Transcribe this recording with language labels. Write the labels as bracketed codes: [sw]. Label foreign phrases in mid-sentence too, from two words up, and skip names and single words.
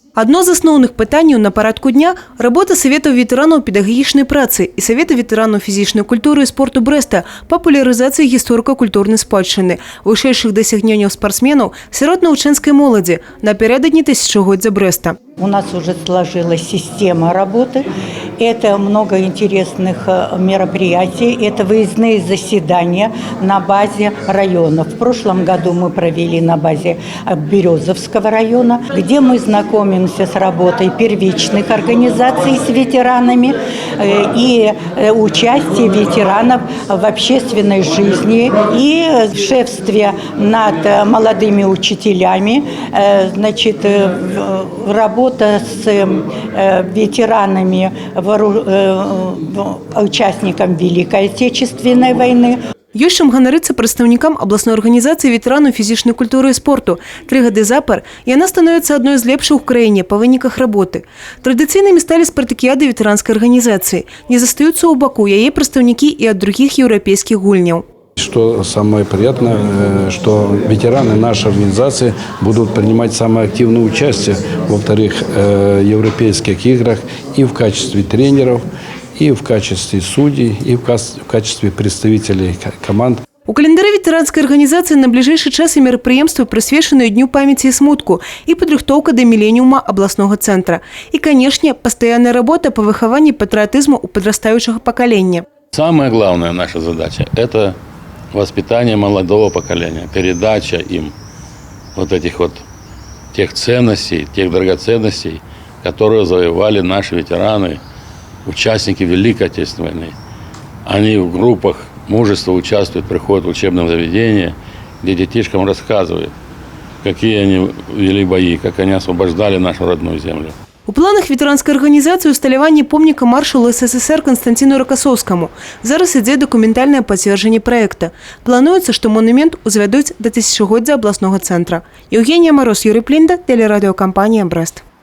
[be] Одно з основных пытанняў на парадку дня – работа Саветаў ветэранаў педагагічнай працы і Савета ветэранаў фізічнай культуры і спорту Брэста, папулярызацыі гісторыка-культурнай спадчыны, вышэйшых дасягненняў спортсменаў сярод навучэнскай моладзі напярэдадні тысячагоддзя Брэста. [ru] У нас уже сложилась система работы. Это много интересных мероприятий. Это выездные заседания на базе района. В прошлом году мы провели на базе Березовского района, где мы знакомимся с работой первичных организаций с ветеранами и участие ветеранов в общественной жизни и в шефстве над молодыми учителями, значит, работа с ветеранами, участникам Великой Отечественной войны. [be] Ёсць чым ганарыцца прадстаўнікам абласной арганізацыі ветэранаў фізічнай культуры і спорту. 3 гады запар яна становіцца адной з лепшых у краіне па выніках работы. Традыцыйнымі сталі спартакіяды ветэранскай арганізацыі. Не застаюцца ў баку яе прадстаўнікі і ад другіх еўрапейскіх гульняў. [ru] Что самое приятное, что ветераны нашей организации будут принимать самое активное участие во вторых европейских играх и в качестве тренеров, и в качестве судей, и в качестве представителей команд. [be] У календары ветэранскай арганізацыі на бліжэйшы час і мерапрыемствы прысвечаныя Дню памяці і смутку і падрыхтоўка да міленіума абласнога цэнтра. І, канешне, пастаянная работа па выхаванні патрыятызму ў падрастаючага пакалення. Самая главная наша задача – это воспитание молодого поколения, передача им вот этих вот тех ценностей, тех драгоценностей, которые завоевали наши ветераны, участники Великой Отечественной войны. Они в группах мужества участвуют, приходят в учебное заведение, где детишкам рассказывают, какие они вели бои, как они освобождали нашу родную землю. У планах ветэранскай арганізацыі усталяванне помніка маршалу СССР Константину Рокоссовскому. Зараз ідзе дакументальнае пацверджанне праекта. Плануецца, што монумент узвядуць да тысячагоддзя абласнога цэнтра. [ru] Евгения Мороз, Юрий Плинда, телерадиокомпания «Брест».